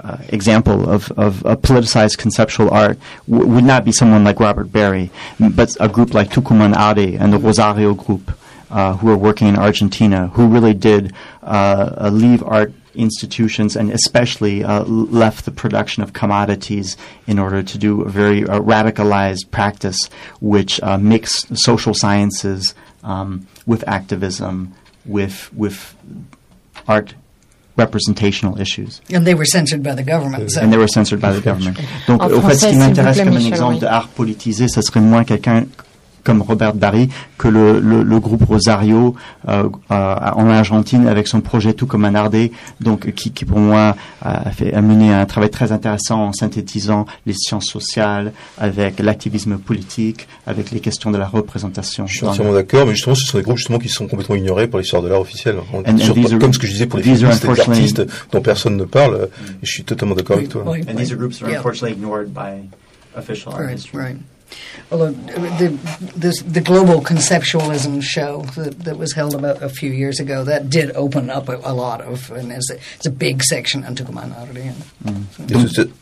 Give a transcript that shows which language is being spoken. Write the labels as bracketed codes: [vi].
[en] example of a politicized conceptual art would not be someone like Robert Barry, but a group like Tucumán Arte and the Rosario Group, who are working in Argentina, who really did leave art institutions and especially left the production of commodities in order to do a very radicalized practice which mixed social sciences with activism, with art representational issues. And they were censored by the government. So. And they were censored by the government. [fr] Donc, en au français, fait, ce qui m'intéresse comme Michel, un exemple d'art politisé, ça serait moins quelqu'un comme Robert Barry, que le groupe Rosario en Argentine avec son projet Tucumán Arte, donc qui pour moi a mené un travail très intéressant en synthétisant les sciences sociales avec l'activisme politique, avec les questions de la représentation. Je suis entièrement d'accord, mais justement, ce sont des groupes justement qui sont complètement ignorés par l'histoire de l'art officiel. Comme ce que je disais pour les films, c'est des artistes dont personne ne parle. Et je suis totalement d'accord avec toi. [en] And these groups are unfortunately ignored by official art history. Right. Well, the global conceptualism show that was held about a few years ago, that did open up a lot of, and it's a big section on Tucumán Arte.